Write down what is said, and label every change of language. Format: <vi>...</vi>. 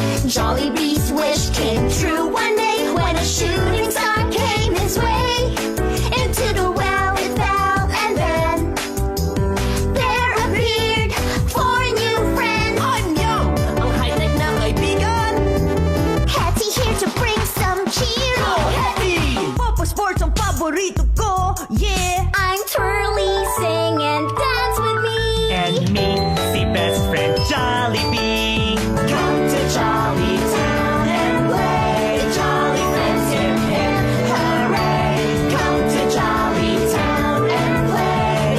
<en>Jollibee's wish came true one day when a shooting star came his way. Into the well it fell, and then there appeared four new friends.</en> <tl>Anyong, ang high-tech na kaibigan.</tl> <en>Hetty here to bring some cheer. Go Hetty!</en> <tl>Papa Sports ang paborito ko, yeah!</tl> <en>I'm Twirly, sing and dance with me. And me,</en> <tl>si</tl> <en>best friend Jollibee. Come to Jolly Town and play. The Jolly Friends hip hip hooray. Come to Jolly Town and play.</en>